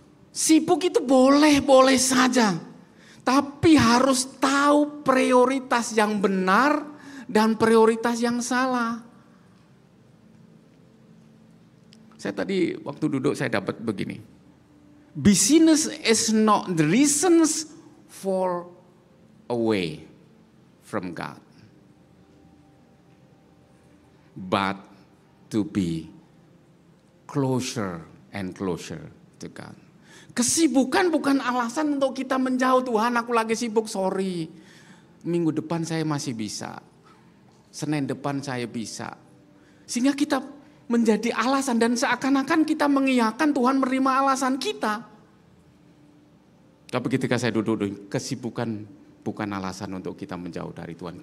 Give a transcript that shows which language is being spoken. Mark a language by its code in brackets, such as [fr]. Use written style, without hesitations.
[id] Sibuk itu boleh saja. Tapi harus tahu prioritas yang benar dan prioritas yang salah. Saya tadi waktu duduk saya dapat begini. [en] Business is not the reasons for away from God, but to be closer and closer to God. [id] Kesibukan bukan alasan untuk kita menjauh. Tuhan aku lagi sibuk, sorry. Minggu depan saya masih bisa. Senin depan saya bisa. Sehingga kita menjadi alasan dan seakan-akan kita mengiyakan Tuhan menerima alasan kita. Tapi ketika saya duduk, kesibukan bukan alasan untuk kita menjauh dari Tuhan.